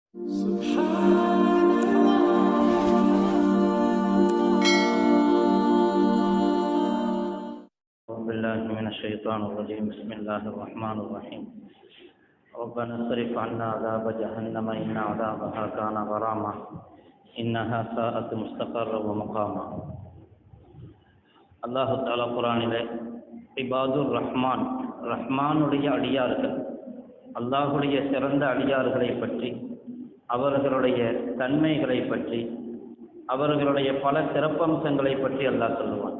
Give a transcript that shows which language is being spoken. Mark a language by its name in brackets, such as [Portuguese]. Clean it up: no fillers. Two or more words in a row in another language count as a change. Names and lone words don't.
[Arabic] بالله من الشيطان الرجيم بسم الله الرحمن الرحيم ربنا اصرف عنا عذاب جهنم إن عذابها كان غراما إنها ساءت مستقرا ومقاما. الله تعالى [Tamil] குர்ஆனிலே [Arabic] عباد الرحمن, [Tamil] ரஹ்மானுடைய அடியார்கள், அல்லாஹுடைய சிறந்த அடியார்களை பற்றி, அவர்களுடைய தன்மைகளை பற்றி, அவர்களுடைய பல சிறப்பம்சங்களை பற்றி அல்லாஹ் சொல்லுவான்.